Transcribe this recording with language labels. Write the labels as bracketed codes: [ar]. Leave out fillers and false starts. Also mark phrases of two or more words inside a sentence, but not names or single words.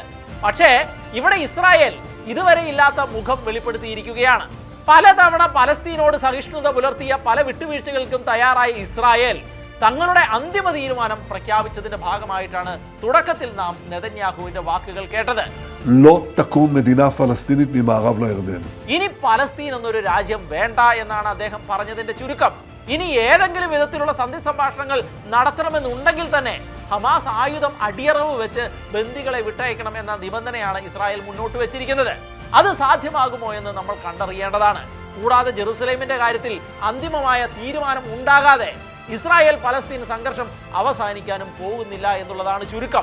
[ml] പക്ഷേ ഇവിടെ ഇസ്രായേൽ ഇതുവരെ ഇല്ലാത്ത മുഖം വെളിപ്പെടുത്തിയിരിക്കുകയാണ്. പലതവണ പലസ്തീനോട് സഹിഷ്ണുത പുലർത്തിയ പല വിട്ടുവീഴ്ചകൾക്കും തയ്യാറായ ഇസ്രായേൽ തങ്ങളുടെ അന്തിമ തീരുമാനം പ്രഖ്യാപിച്ചതിന്റെ ഭാഗമായിട്ടാണ് തുടക്കത്തിൽ നാം നെതന്യാഹുവിന്റെ വാക്കുകൾ കേട്ടത്. [he] לא תקום מדינה פלסטינית ממערב לירדן. [ml] ഇനി പലസ്തീൻ എന്നൊരു രാജ്യം വേണ്ട എന്നാണ് അദ്ദേഹം പറഞ്ഞതിന്റെ ചുരുക്കം. ഇനി ഏതെങ്കിലും വിധത്തിലുള്ള സന്ധി സംഭാഷണങ്ങൾ നടത്തണമെന്നുണ്ടെങ്കിൽ തന്നെ ഹമാസ് ആയുധം അടിയറവ് വെച്ച് ബന്ദികളെ വിട്ടയക്കണം എന്ന നിബന്ധനയാണ് ഇസ്രായേൽ മുന്നോട്ട് വെച്ചിരിക്കുന്നത്. അത് സാധ്യമാകുമോ എന്ന് നമ്മൾ കണ്ടറിയേണ്ടതാണ്. കൂടാതെ ജെറുസലേമിന്റെ കാര്യത്തിൽ അന്തിമമായ തീരുമാനം ഉണ്ടാകാതെ ഇസ്രായേൽ പലസ്തീൻ സംഘർഷം അവസാനിക്കാനും പോകുന്നില്ല എന്നുള്ളതാണ് ചുരുക്കം.